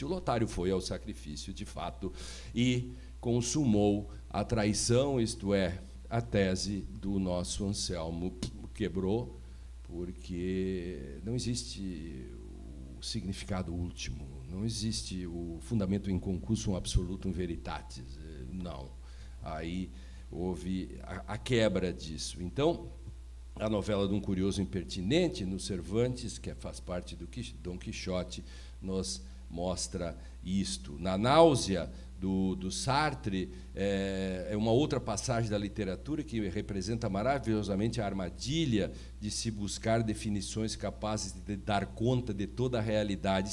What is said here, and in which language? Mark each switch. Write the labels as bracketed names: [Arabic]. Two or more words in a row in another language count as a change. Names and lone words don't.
[Portuguese] O Lotário foi ao sacrifício, de fato, e consumou a traição, isto é, a tese do nosso Anselmo quebrou, porque não existe o significado último, não existe o fundamento [Latin] in concusum absolutum veritatis, [Portuguese] não. Aí houve a quebra disso. Então, a novela de um curioso impertinente, no Cervantes, que faz parte do Dom Quixote, nos mostra isto. Na Náusea, do Sartre, é uma outra passagem da literatura que representa maravilhosamente a armadilha de se buscar definições capazes de dar conta de toda a realidade.